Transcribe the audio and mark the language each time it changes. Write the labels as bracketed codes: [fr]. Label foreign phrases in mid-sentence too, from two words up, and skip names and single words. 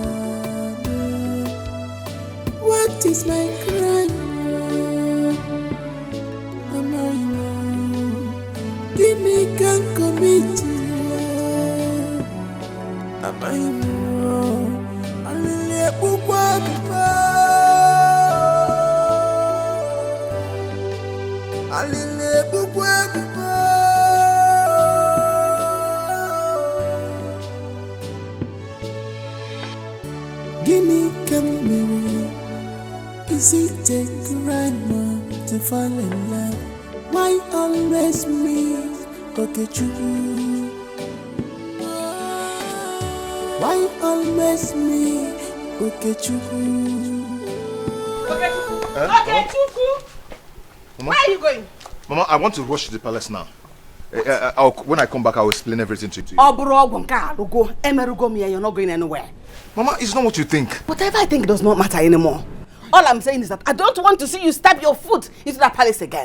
[en] What is my crime? Mama, gini can commit. [ig] Mama, alile bukwa bukwa. Alile bukwa bukwa. [en] Gimme camera. Is it a crime to fall in love? Why always me? Okay, CHUKWU. Why always me? Okay, CHUKWU. Okay, CHUKWU. Mama? Where are you going? Mama, I want to rush to the palace now. When I come back, I'll explain everything to you. You're not going anywhere. Mama, it's not what you think. Whatever I think does not matter anymore. All I'm saying is that I don't want to see you stab your foot into that palace again.